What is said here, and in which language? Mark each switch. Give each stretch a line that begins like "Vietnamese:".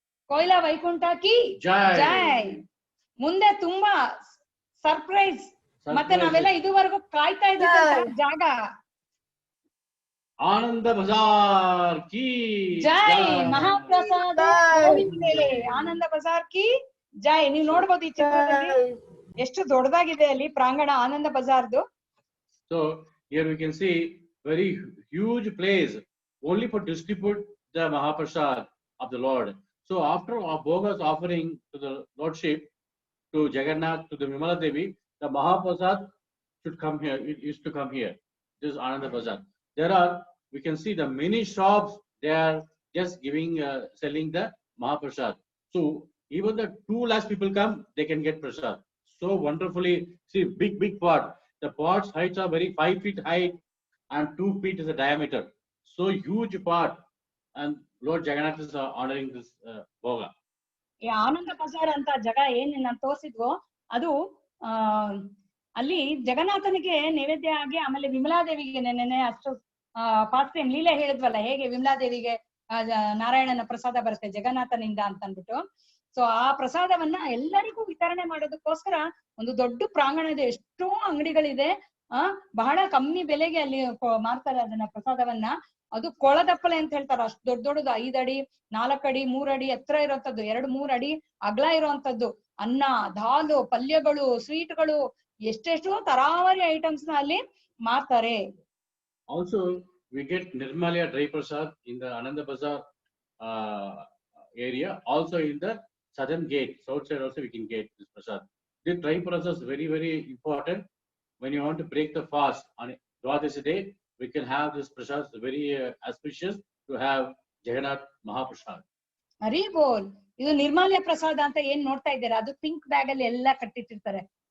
Kannada: ಕೊಯ್ಲಾ ವೈಕುಂಠ ಕಿ ಜೈ. ಮುಂದೆ ತುಂಬಾ ಸರ್ಪ್ರೈಸ್, ಮತ್ತೆ ನಾವೆಲ್ಲ ಇದುವರೆಗೂ ಕಾಯ್ತಾ ಇದ್ದ ಜಾಗ ಆನಂದ ಬಜಾರ್ ಕಿ ಜೈ. ಮಹಾಪ್ರಸಾದ ಆನಂದ ಬಜಾರ್ ಕಿ ಜೈ. ನೀವು ನೋಡ್ಬೋದು ಈ ಚಿತ್ರದಲ್ಲಿ ಎಷ್ಟು ದೊಡ್ಡದಾಗಿದೆ ಅಲ್ಲಿ ಪ್ರಾಂಗಣ ಆನಂದ ಬಜಾರ್ದು.
English: So here we can see very huge place only for distribute the Mahaprasad of the Lord. So after Bhoga's offering to the Lordship, to Jagannath, to the Vimala Devi, the Mahaprasad should come here. It used to come here. This is Ananda Bazar. We can see the many shops, they are just selling the Mahaprasad. So even the 2 lakhs people come, they can get prasad. So wonderfully, see big pot. The pot's heights are very 5 feet high and 2 feet is the diameter. So huge pot, and Lord Jagannath is honoring this Bhoga.
Kannada: ಈ ಆನಂದ ಬಜಾರ್ ಅಂತ ಜಾಗ ಏನ್ ನಾನು ತೋರಿಸಿದ್ವೋ ಅದು ಅಲ್ಲಿ ಜಗನ್ನಾಥನಿಗೆ ನೈವೇದ್ಯ ಆಗಿ, ಆಮೇಲೆ ವಿಮಲಾದೇವಿಗೆ ನೆನೆ ಅಷ್ಟು ಫಾಸ್ಟ್ ಟೈಮ್ ಲೀಲೆ ಹೇಳಿದ್ವಲ್ಲ, ಹೇಗೆ ವಿಮಲಾದೇವಿಗೆ ನಾರಾಯಣನ ಪ್ರಸಾದ ಬರುತ್ತೆ ಜಗನ್ನಾಥನಿಂದ ಅಂತ ಅಂದ್ಬಿಟ್ಟು. ಸೊ ಆ ಪ್ರಸಾದವನ್ನ ಎಲ್ಲರಿಗೂ ವಿತರಣೆ ಮಾಡೋದಕ್ಕೋಸ್ಕರ ಒಂದು ದೊಡ್ಡ ಪ್ರಾಂಗಣ ಇದೆ, ಎಷ್ಟೋ ಅಂಗಡಿಗಳಿದೆ. ಬಹಳ ಕಮ್ಮಿ ಬೆಲೆಗೆ ಅಲ್ಲಿ ಮಾರ್ತಾರೆ ಅದನ್ನ ಪ್ರಸಾದವನ್ನ. ಅದು ಕೊಳದಪ್ಪಲೆ ಅಂತ ಹೇಳ್ತಾರೆ, ಅಷ್ಟು ದೊಡ್ಡದು 5 ಅಡಿ 4 ಅಡಿ 3 ಅಡಿ ಎತ್ತರ ಇರೋಂಥದ್ದು, 2-3 ಅಡಿ ಅಗಲ ಇರುವಂತದ್ದು. ಅನ್ನ, ದಾಲು, ಪಲ್ಯಗಳು, ಸ್ವೀಟ್ಗಳು, ಎಷ್ಟೆಷ್ಟೋ ತರಾವರಿ ಐಟಮ್ಸ್ ನ ಅಲ್ಲಿ ಮಾರ್ತಾರೆ.
English: Also we get Nirmalya Dry Prasad in the Ananda Bazar area. Also in the southern gate, south side also we can get this prasad. This dry prasad is very, very important. When you want to break the fast on Dwadashi day, we can have this prasad. It's very auspicious to have Jagannath Mahaprasad.
Kannada: ಹರಿ ಬೋಲ್. ಇದು ನಿರ್ಮಾಲ್ಯ ಪ್ರಸಾದ ಅಂತ ಏನ್ ನೋಡ್ತಾ ಇದ್ದೀರಾ, ಅದು pink bag ಅಲ್ಲಿ ಎಲ್ಲಾ ಕಟ್ಟಿಟ್ಟಿರ್ತಾರೆ.